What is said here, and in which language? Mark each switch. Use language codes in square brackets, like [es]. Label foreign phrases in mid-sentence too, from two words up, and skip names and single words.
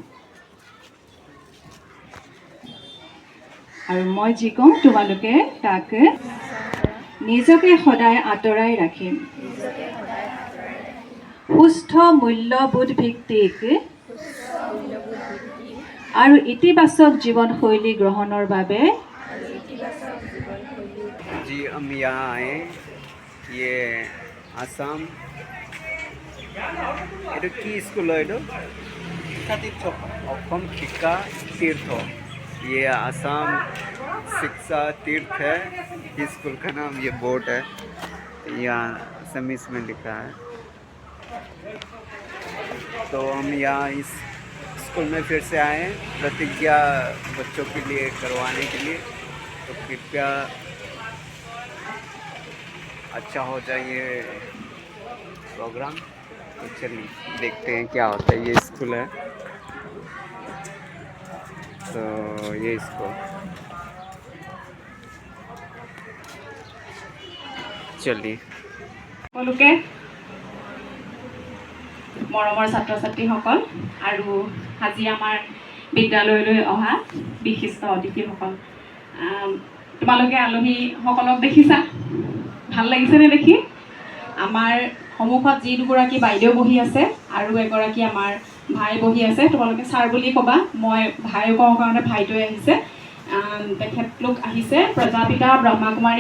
[as] আৰু মই যি কওঁ তোমালোকে তাক নিজকে সদায় আঁতৰাই ৰাখিম। সুস্থ মূল্যবোধ ভিত্তিক আৰু ইতিবাচক জীৱনশৈলী গ্ৰহণৰ বাবে [hi] जी हम यहाँ आए, ये [as] আসাম এটা কি স্কুল হয় এটা অসম শিক্ষা [hi] तीर्थ ये आसाम शिक्षा तीर्थ है स्कूल का नाम ये बोर्ड है यहाँ असमीज में लिखा है तो हम यहाँ इस स्कूल में फिर से आए हैं प्रतिज्ञा बच्चों के लिए करवाने के लिए तो कृपया अच्छा हो जाए ये प्रोग्राम तो चलिए देखते हैं क्या होता है ये स्कूल है तो ये स्कूल चलिए [as] সকলোকে মৰমৰ ছাত্ৰ ছাত্ৰীসকল আৰু আজি আমাৰ বিদ্যালয়লৈ অহা বিশিষ্ট অতিথিসকল তোমালোকে আলহীসকলক দেখিছা ভাল লাগিছেনে দেখি আমাৰ সন্মুখত যি দুগৰাকী বাইদেউ বহি আছে আৰু এগৰাকী আমাৰ ভাই বহি আছে তোমালোকে ছাৰ বুলি ক'বা মই ভাই কওঁ কাৰণে ভাইটোৱে আহিছে তেখেতলোক আহিছে প্ৰজাপিতা ব্ৰহ্মাকুমাৰী